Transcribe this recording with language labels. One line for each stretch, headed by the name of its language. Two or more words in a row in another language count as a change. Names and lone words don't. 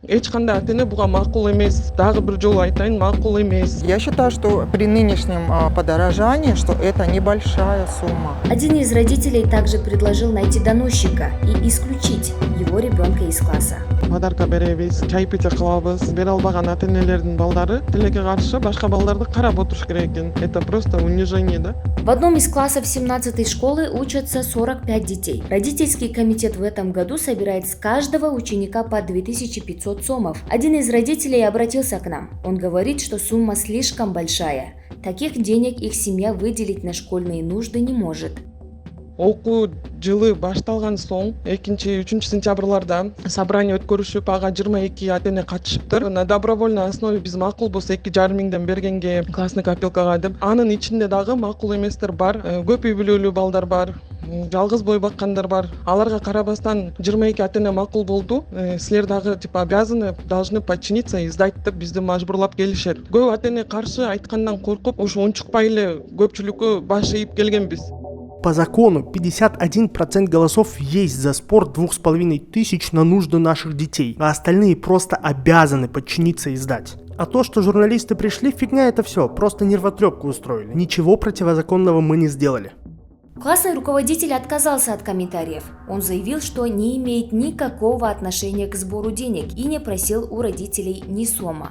Kyrgyz: Эч кандай ата эне буга макул эмес. Дагы бир жолу айтайын, макул эмес.
Russian: Я считаю, что при нынешнем подорожании, что это небольшая сумма. Один из родителей также предложил найти доносчика и исключить его ребенка из класса.
Kyrgyz: Подарка беребиз, чай пите кылабыз. Бере албаган ата энелердин балдары тилекке каршы башка балдарды карап отуруш керек экен.
Russian: Это просто унижение, да? В одном из классов 17-й школы учатся 45 детей. Родительский комитет в этом году собирает с каждого ученика по 2500 сомов. Один из родителей обратился к нам. Он говорит, что сумма слишком большая. Таких денег их семья выделить на школьные нужды не может.
Kyrgyz: Окуу жылы башталган соң 2-3 сентябрларда собрание өткөрүшүп, ага 22 ата эне катышыптыр.
Russian: На добровольной основе
Kyrgyz: биз макул болсо 2,5 миңден бергенге
Russian: классный копилкага
Kyrgyz: деп. Анын ичинде дагы макул эместер бар, көп үй бүлөлүү балдар бар, жалгыз бой баккандар бар. Аларга карабастан 22 ата эне макул болду. Силер дагы
Russian: типа обязаны, должны подчиниться и сдать
Kyrgyz: деп бизди мажбурлап келишет. Көп ата эне каршы айткандан коркуп, ушу унчукпай эле көпчүлүккө баш ийип келгенбиз.
Russian: По закону 51% голосов есть за спор 2500 на нужды наших детей, а остальные просто обязаны подчиниться и сдать. А то, что журналисты пришли, фигня это все, просто нервотрепку устроили. Ничего противозаконного мы не сделали. Классный руководитель отказался от комментариев. Он заявил, что не имеет никакого отношения к сбору денег и не просил у родителей ни сома.